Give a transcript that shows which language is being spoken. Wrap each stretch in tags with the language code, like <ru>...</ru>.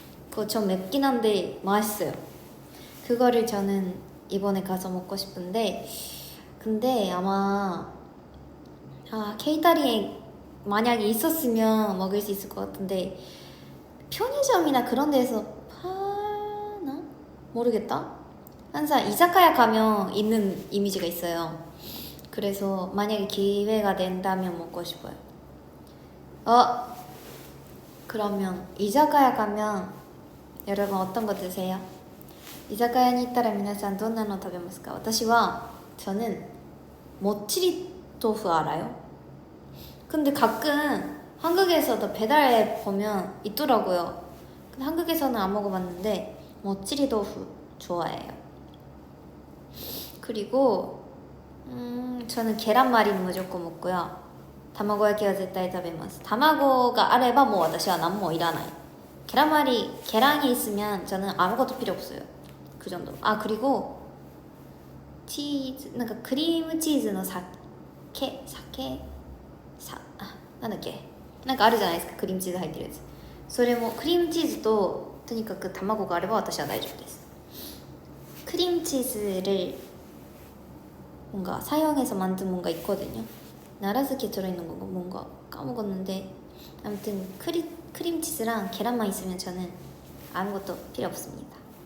<ko>그거 좀 맵긴 한데 맛있어요. 그거를 저는 이번에 가서 먹고 싶은데, 근데 아마 케이터링에 만약에 있었으면 먹을 수 있을 것 같은데 편의점이나 그런 데에서 파나? 모르겠다. 항상 이자카야 가면 있는 이미지가 있어요. 그래서 만약에 기회가 된다면 먹고 싶어요. 그러면 이자카야 가면 여러분 어떤 거 드세요?</ko> <ja>이자카야に行ったら皆さんどんなの食べますか?</ja> <ko>저는 모찌리豆腐 알아요? 근데 가끔 한국에서도 배달에 보면 있더라고요. 근데 한국에서는 안 먹어봤는데 모찌리豆腐 좋아해요. 그리고 저는 계란말이는 무조건 먹고요.</ko> <ja>卵焼きは絶対食べます.卵があればもう私は何もいらない.</ja> <ko>계란이 있으면 저는 아무것도 필요 없어요. 그 정도. 그리고 치즈, 뭔가 크림 치즈의 사케,</ko> <ja>なんだっけ? なんかあるじゃないですか、クリームチーズ入ってるやつ。それもクリームチーズととにかく卵があれば私は大丈夫です。</ja> <ko>크림 치즈를 뭔가 사용해서 만든 뭔가 있거든요. 나라스케 들어있는 거 뭔가 까먹었는데 아무튼 크림 치즈랑 계란만 있으면 저는 아무것도 필요 없습니다.</ko>